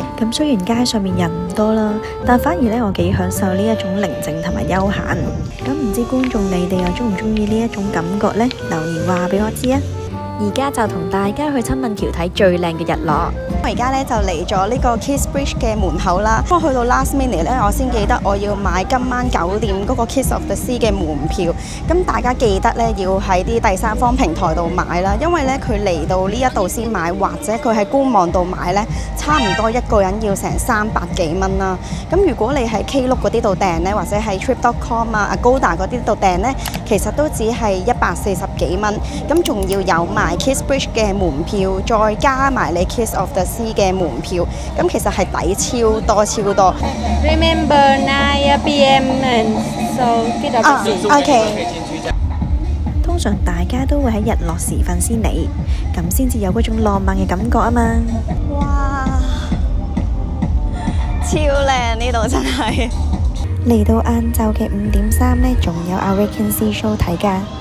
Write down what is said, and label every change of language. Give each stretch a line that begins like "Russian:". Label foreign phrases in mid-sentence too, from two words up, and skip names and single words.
Cantonese: 咁雖然街上面人唔多啦，但反而咧我幾享受呢一種寧靜同埋休閒。咁唔知觀眾你哋又中唔中意呢一種感覺呢？留言話俾我知啊！而家就同大家去親吻橋睇最靚嘅日落。我而家咧就嚟咗呢個 Kingsbridge 嘅門口啦。我去到
English: last minute
Cantonese: 咧，我先記得我要買今晚9點嗰個 Kiss of the Sea 嘅門票。咁大家記得咧要喺啲第三方平台度買啦，因為咧佢嚟到呢一度先買，或者佢喺官網度買咧，差唔多一個人要成300幾蚊啦。咁如果你喺 Klook 嗰啲度訂咧，或者喺 Trip.com 啊、Agoda 嗰啲度訂咧，其實都只係140幾蚊。咁仲要有埋Kingsbridge 嘅門票，再加埋你 Kiss of the Sea 嘅門票，咁其實係抵超多超多。
English: Remember 9 PM and so get up.
Cantonese: OK。通常大家都會喺日落時分先嚟，咁先至有嗰種浪漫嘅感覺啊嘛。哇！超靚呢度真係。嚟到晏晝嘅5點3呢，仲有 Awaken Sea Show 睇㗎。